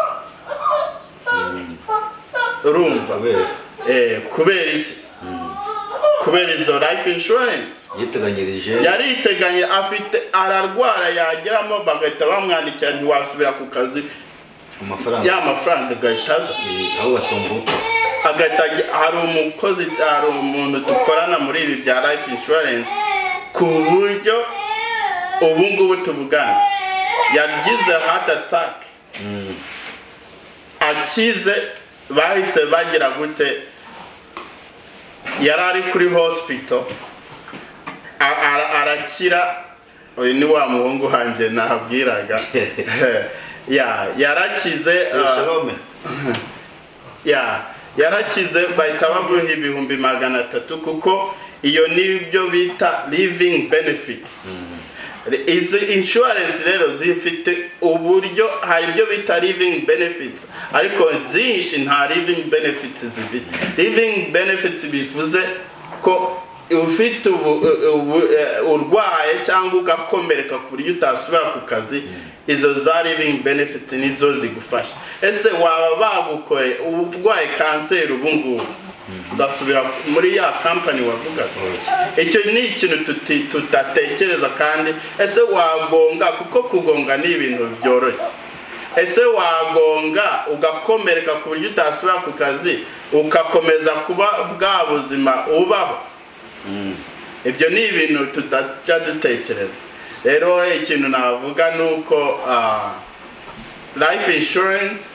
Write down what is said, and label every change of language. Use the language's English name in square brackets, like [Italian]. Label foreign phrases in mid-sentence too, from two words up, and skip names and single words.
[Kinyarwanda] urumva kubera iki kubera izo [English] life insurance [Kinyarwanda] yariteganyirije afite ararwara yageramo bagahita bamwandikira ntiwasubira ku kazi amafaranga agahitaza aho wasumbuka hari umukozi hari umuntu dukorana muri ibi bya [English] life insurance [Kinyarwanda] ku buryo ubu ngubu tuvugana yagize [English] heart attack [Kinyarwanda] akize bahise bagira gute yari ari kuri hospital arakira uyu ni wa muhungu hanjye nahabwiraga yarakize yarakize bahita baguha 300,000 kuko iyo nibyo bita [English] living benefits [Kinyarwanda] izi insurance rero zifite uburyo hari ibyo bita [English] living benefits [Kinyarwanda] ariko zinshi nta [English] living benefits [Kinyarwanda] zifite living benefits bivuze ko ufite urwaye cyangwa ugakomereka ku buryo utasubira ku kazi izo za [English] living benefit [Kinyarwanda] nizo zigufasha ese waba bagukoye urwaye kanseri ubu ngubu ugasubira muri ya company wavuga icyo ni ikintu tutatekereza kandi ese wagonga kuko kugonga ni ibintu byoroshye ese wagonga ugakomereka ku buryo utasubira ku kazi ugakomeza kuba bwa buzima ubaho ibyo ni ibintu tutajya dutekereza rero ikintu navuga nuko [English] life insurance